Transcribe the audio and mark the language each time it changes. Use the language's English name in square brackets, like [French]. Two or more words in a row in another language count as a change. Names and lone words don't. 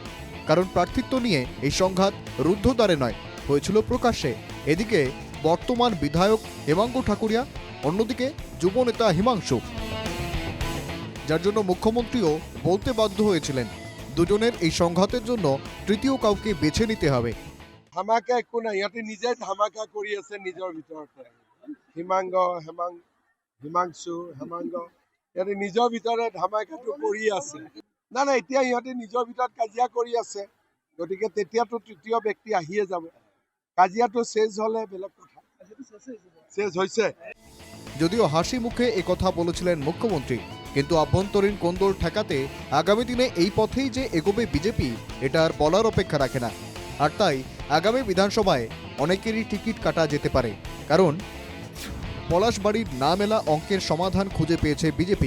[Bangla] কারণ প্রার্থিত্ব নিয়ে এই সংঘাত রুদ্ধদ্বারে নয়, হয়েছিল প্রকাশ্যে। এদিকে বর্তমান বিধায়ক হেমাঙ্গ ঠাকুরিয়া, অন্যদিকে যুবনেতা হিমাংশু, যার জন্য মুখ্যমন্ত্রীও বলতে বাধ্য হয়েছিলেন দুজনের এই সংঘাতের জন্য তৃতীয় কাউকে বেছে নিতে হবে। [Assamese] ধামাকা একো নাই, ইহঁতে নিজে ধামাকা কৰি আছে নিজৰ ভিতৰতে। হিমাংশু ইহঁতে নিজৰ ভিতৰে ধামাকাটো কৰি আছে। না এতিয়া ইহঁতে নিজৰ ভিতৰত কাজিয়া কৰি আছে, গতিকে তেতিয়াতো তৃতীয় ব্যক্তি আহিয়ে যাব। কাজিয়াটো শেষ হলে বেলেগ কথা, শেষ হৈছে। [Bangla] যদিও হাসি মুখে একথা বলেছিলেন মুখ্যমন্ত্রী, কিন্তু আভ্যন্তরীণ কোন্দল ঠেকাতে আগামী দিনে এই পথেই যে এগোবে বিজেপি, এটা আর বলার অপেক্ষা রাখে না। আর তাই আগামী বিধানসভায় অনেকেরই টিকিট কাটা যেতে পারে, কারণ পলাশবাড়ির না মেলা অঙ্কের সমাধান খুঁজে পেয়েছে বিজেপি।